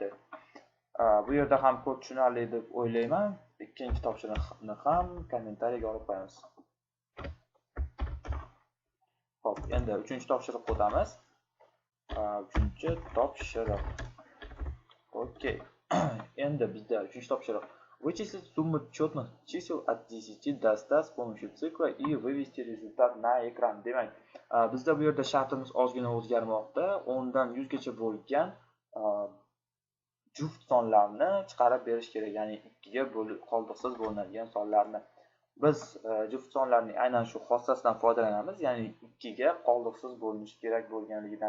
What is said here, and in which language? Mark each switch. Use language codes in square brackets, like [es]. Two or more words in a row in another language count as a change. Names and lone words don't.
[uz] Bu yerda ham kod tushunarli deb o'ylayman. Ikkinchi topshiriqni ham kommentariyaga olib qo'yamiz. Xo'p, endi uchinchi topshiriqqa o'tamiz. Uchinchi topshiriq. Okey. Endi bizda uchinchi topshiriq. [ru] Вычислить сумму четных чисел от 10 до 100 с помощью цикла и вывести результат на экран. [uz] Demak, bizda bu yerda shartimiz ozgina o'zgarmoqda. 10 dan 100 gacha bo'lgan juft sonlarni chiqarib berish kerak. Ya'ni 2 ga qoldiqsiz bo'linadigan sonlarni. Biz juft sonlarning aynan shu xossasidan foydalanamiz, ya'ni 2 ga qoldiqsiz bo'linishi kerak bo'lganligidan.